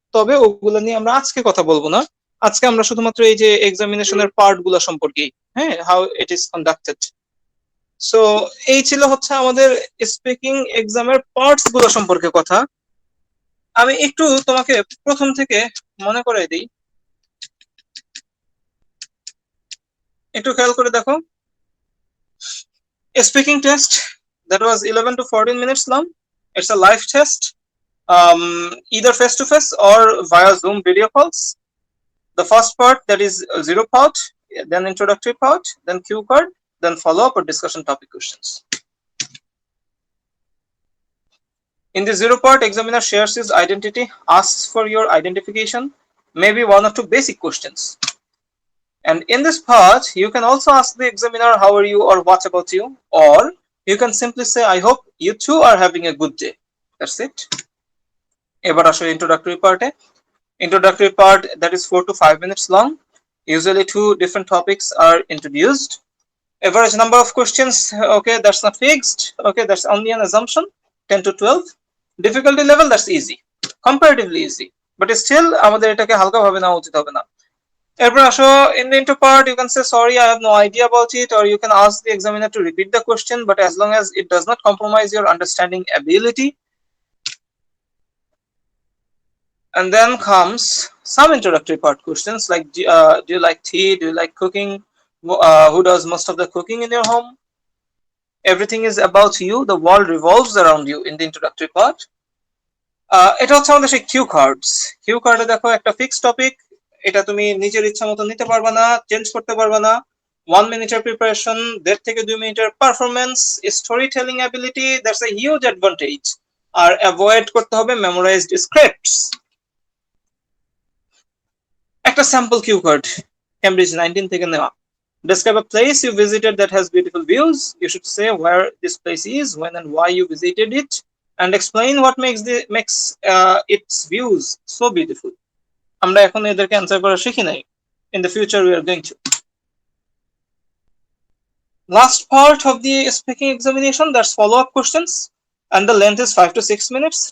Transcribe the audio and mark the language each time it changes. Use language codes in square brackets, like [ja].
[bn] তবে ওগুলো নিয়ে আমরা আজকে কথা বলবো না। আজকে আমরা শুধুমাত্র এই যে এক্সামিনেশনের পার্ট গুলা সম্পর্কেই, হ্যাঁ, [en] How it is conducted. [bn] So এই ছিল হচ্ছে আমাদের স্পিকিং এক্সামের পার্টস গুলো সম্পর্কে কথা। আমি একটু তোমাকে প্রথম থেকে মনে করাই দিই, একটু খেয়াল করে দেখো। [en] A speaking test that was 11 to 14 minutes long. It's a live test, either face to face or via Zoom video calls. The first part, that is zero part, then introductory part, then cue card, then follow up or discussion topic questions. In the zero part, examiner shares his identity, asks for your identification, maybe one or two basic questions. And in this part, you can also ask the examiner, how are you, or what about you? Or you can simply say, I hope you too are having a good day. That's it. [bn] এবার আসো introductory part A. [en] Introductory part, that is 4 to 5 minutes long. Usually two different topics are introduced. Average number of questions, okay, that's not fixed. Okay, that's only an assumption, 10 to 12. Difficulty level, that's easy, comparatively easy. But still [bn] আমাদের এটাকে হালকা ভাবে নেওয়া উচিত হবে না। এরপর আসো, [en] in the intro part you can say sorry I have no idea about it, or you can ask the examiner to repeat the question, but as long as it does not compromise your understanding ability. And then comes some introductory part questions like do you like tea, do you like cooking, who does most of the cooking in your home. Everything is about you, the world revolves around you in the introductory part. [bn] এটা হচ্ছে আমাদের সেই Q cards. Q কার্ডে দেখো একটা fixed topic, এটা তুমি নিজের ইচ্ছা মতো নিতে পারবা না, চেঞ্জ করতে পারবা না। 1 মিনিটের প্রিপারেশন, 1.5 থেকে 2 মিনিটের performance, story telling ability, [en] That's a huge advantage. [bn] আর avoid করতে হবে মেমোরাইজড স্ক্রিপ্টস। একটা স্যাম্পল কিউ কার্ড ক্যামব্রিজ 19 থেকে নেওয়া। [en] Describe a place you visited that has beautiful views. You should say where this place is, when and why you visited it, and explain what makes its views so beautiful. [bn] আমরা এখন এদেরকে answer করা শিখি নাই। [en] In the future we are going to. Last part of the speaking examination, that's follow-up questions, and the length is 5 to 6 minutes.